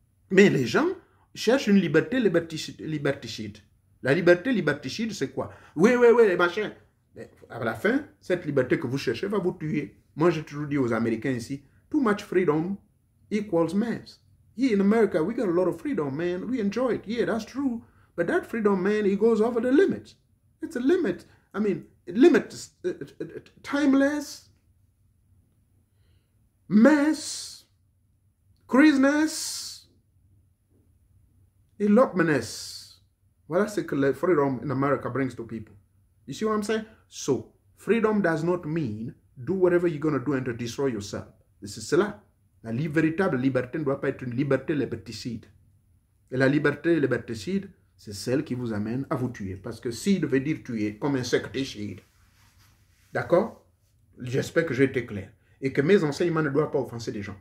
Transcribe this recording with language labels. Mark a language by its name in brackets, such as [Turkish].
[French] Mais les gens cherchent une liberté liberticide. La liberté liberticide, c'est quoi? Oui, machin. Mais à la fin, cette liberté que vous cherchez va vous tuer. Moi, j'ai toujours dit aux Américains ici, [English] too much freedom equals mess. Here in America, we got a lot of freedom, man. We enjoy it. Yeah, that's true. But that freedom, man, it goes over the limit. It's a limit. I mean, limit, timeless, mess, craziness, elopements. [French] Voilà ce que le [English] freedom in America brings to people. You see what I'm saying? So, freedom does not mean do whatever you're going to do and to destroy yourself. [French] C'est cela. La véritable liberté ne doit pas être une liberté liberticide. Et la liberté liberticide, c'est celle qui vous amène à vous tuer. Parce que seed veut dire tuer, comme insecticide. D'accord? J'espère que j'ai été clair. Et que mes enseignements ne doivent pas offenser les gens.